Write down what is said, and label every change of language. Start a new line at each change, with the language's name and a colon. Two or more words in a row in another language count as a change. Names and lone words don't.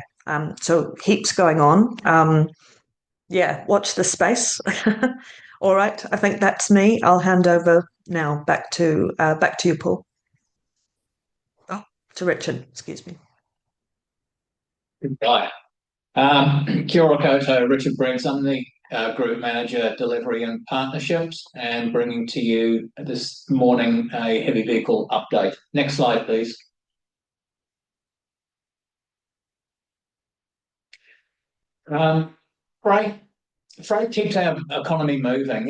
English: So heaps going on. Watch the space. All right, I think that's me. I'll hand over now back to you, Paul. Oh, to Richard, excuse me. Right.
Māori: Kia ora koutou,
English: Richard Briggs. I'm the Group Manager, Delivery and Partnerships, and bringing to you this morning a heavy vehicle update. Next slide, please. Freight keeps our economy moving.